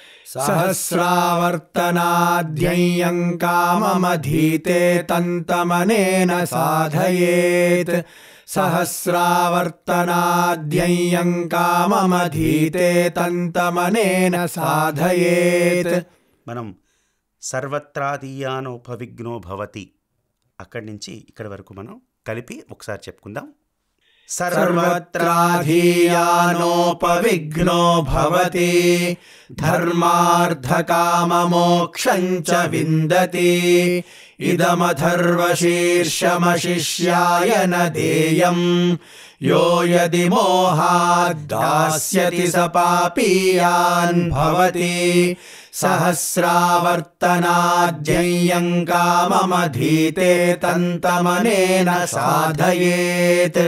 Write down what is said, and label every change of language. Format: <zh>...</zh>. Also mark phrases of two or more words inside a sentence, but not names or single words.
<sa>सहस्रावर्तनाध्ययम् काममधीते तन्तमनेन साधयेत् सहस्रावर्तनाध्ययम् काममधीते तन्तमनेन साधयेत्</sa> <te>మనం</te> <sa>సర్వత్రాదీయానోపవిఘ్నో భవతి</sa> <te>అక్కడి నుంచి ఇక్కడి వరకు మనం కలిపి ఒకసారి చెప్పుకుందాం.</te> <sa>सर्वत्राधीयानोपविघ्नो भवति धर्मार्थकाममोक्षं च विन्दति इदमथर्वशीर्षमशिष्याय न देयम् यो यदि मोहात् दास्यति स पापीयान् भवति सहस्रावर्तनाद्ययम् काममधीते तन्तमनेन साधयेत्</sa>